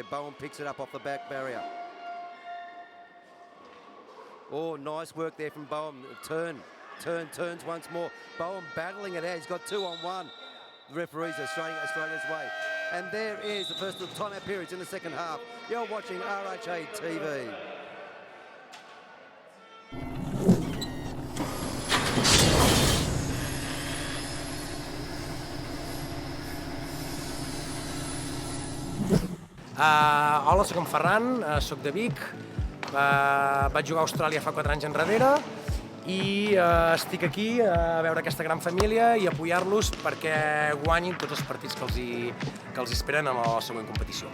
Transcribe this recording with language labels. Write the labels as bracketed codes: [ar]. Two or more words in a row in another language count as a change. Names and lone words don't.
[en] Bowen picks it up off the back barrier. Oh, nice work there from Bowen. Turns once more. Bowen battling it out. He's got 2-on-1. The referees are Australia's way. And there is the first of the timeout periods in the second half. You're watching RHA TV. [ca] Hola, soc en Ferran, soc de Vic, vaig jugar a Austràlia fa 4 anys enrere i estic aquí a veure aquesta gran família i apoyar-los perquè guanyin tots els partits que els esperen en la següent competició.